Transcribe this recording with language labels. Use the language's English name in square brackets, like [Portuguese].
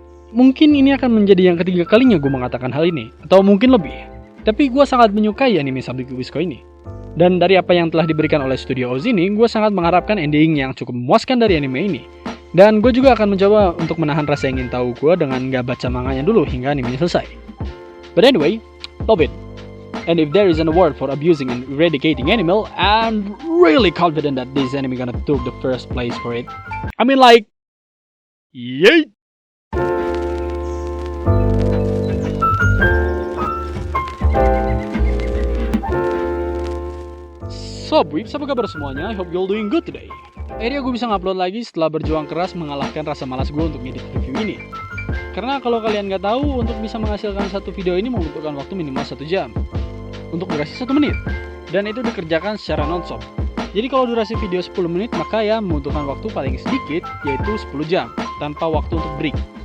[Indonesian] Mungkin ini akan menjadi yang ketiga kalinya gue mengatakan hal ini, atau mungkin lebih. Tapi gue sangat menyukai anime Sabikui Bisco ini. Dan dari apa yang telah diberikan oleh Studio Oz ini, gue sangat mengharapkan ending yang cukup memuaskan dari anime ini. Dan gue juga akan mencoba untuk menahan rasa ingin tahu gue dengan gak baca manganya dulu hingga animenya selesai. [English] But anyway, love it. And if there is an award for abusing and eradicating animal, I'm really confident that this anime gonna take the first place for it. I mean like, yay! So, Briefs, [Indonesian] apa kabar semuanya? [English] I hope you're doing good today. [Indonesian] Akhirnya gue bisa ngupload lagi setelah berjuang keras mengalahkan rasa malas gue untuk ngedit review ini. Karena kalau kalian nggak tahu, untuk bisa menghasilkan satu video ini membutuhkan waktu minimal 1 jam. Untuk durasi 1 menit. Dan itu dikerjakan secara non-stop. Jadi kalau durasi video 10 menit, maka ya membutuhkan waktu paling sedikit, yaitu 10 jam. tanpa waktu untuk break.